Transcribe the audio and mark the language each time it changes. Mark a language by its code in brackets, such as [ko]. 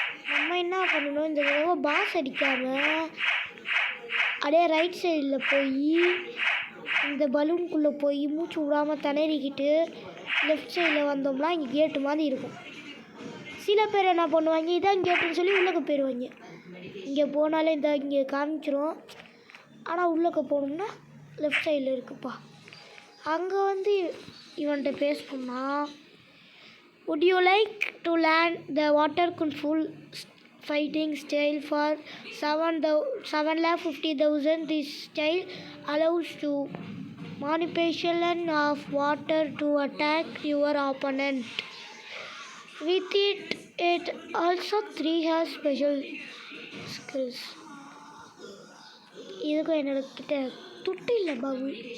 [ta] நம்ம என்ன பண்ணணும், இந்த தடவை பாஸ் அடிக்காமல் அப்படியே ரைட் சைடில் போய் இந்த பலூனுக்குள்ளே போய் மூச்சு விடாமல் திணறிக்கிட்டு லெஃப்ட் சைடில் வந்தோம்னா இங்கே கேட்டு மாதிரி இருக்கும். சில பேர் என்ன பண்ணுவாங்க, இதான் கேட்டுன்னு சொல்லி உள்ளக்க போயிடுவாங்க. இங்கே போனாலே இங்கே காமிச்சிரும். ஆனால் உள்ளக்க போகணும்னா லெஃப்ட் சைடில் இருக்குப்பா. அங்கே வந்து இவன்கிட்ட பேசணும்னா, [en] would you like to learn the water kung fu fighting style for 7,50,000? This style allows to manipulation of water to attack your opponent. With it also 3 has special skills. [ta] இதுக்கும் என்னோட கிட்ட துட்டு இல்லை பாபு.